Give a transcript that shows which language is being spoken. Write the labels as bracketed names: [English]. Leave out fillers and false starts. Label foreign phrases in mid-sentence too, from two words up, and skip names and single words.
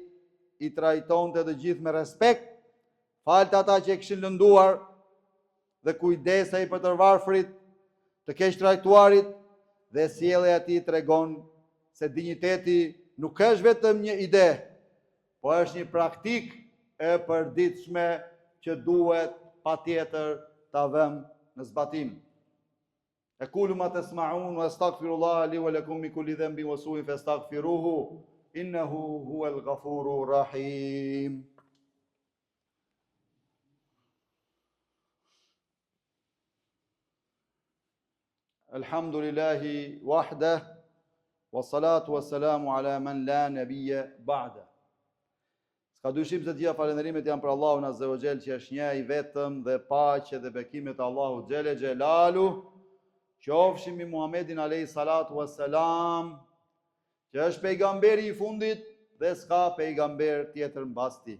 [Albanian] i trajtonte të gjithë me respekt, falte ata që e kishin lënduar dhe kujdesej për të varfrit, të keq trajtuarit, dhe sjellja e tij tregon se dinjiteti nuk është vetëm një ide, po është një praktik e përditshme që duhet patjetër ta vëmë në zbatim. [Arabic] أقول ما تسمعون وأستغفر الله لي ولكم من كل ذنب وسوء فاستغفروه إنه هو الغفور الرحيم. الحمد لله وحده والصلاة والسلام على من لا نبي بعده. [Albanian] S'ka dyshim se gjitha falënderimet janë për Allahun [Arabic] عز وجل, [Albanian] që është një i vetëm, dhe paqe dhe bekimet Allahu [Arabic] جل جلاله [Albanian] qofshin mbi Muhammedin [Arabic] عليه الصلاة والسلام, [Albanian] që është pejgamberi i fundit dhe s'ka pejgamber tjetër mbas tij.